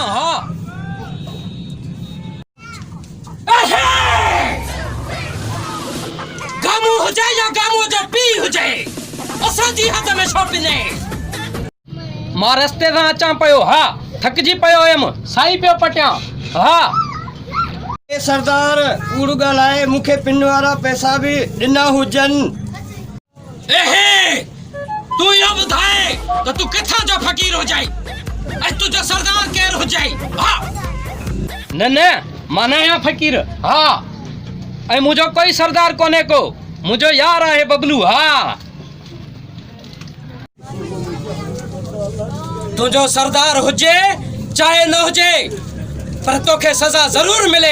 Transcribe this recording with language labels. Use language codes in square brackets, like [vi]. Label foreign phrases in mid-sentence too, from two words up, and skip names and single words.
[sd] हा गामू हुजे या गामू जो पी हुजे, असांजी हद में छो पिने? मां रस्ते सां अचां पियो। हा थकजी पियो हुयमि, साई पियो पटियां। हा ए सरदार कूड़ ॻाल्हाए, मूंखे पिन वारा पैसा बि ॾिना हुजनि। एहे तू यो ॿुधाए त तू किथां जो फ़कीर हुजाई ऐं तुंहिंजो सरदार केर हुजाई? हा न न मां न आहियां फ़कीर। हा ऐं मुंहिंजो कोई सरदार कोन्हे को, मुंहिंजो यार आहे बबलू। हा तुंहिंजो सरदार हुजे चाहे न हुजे, पर तोखे सज़ा ज़रूर मिले।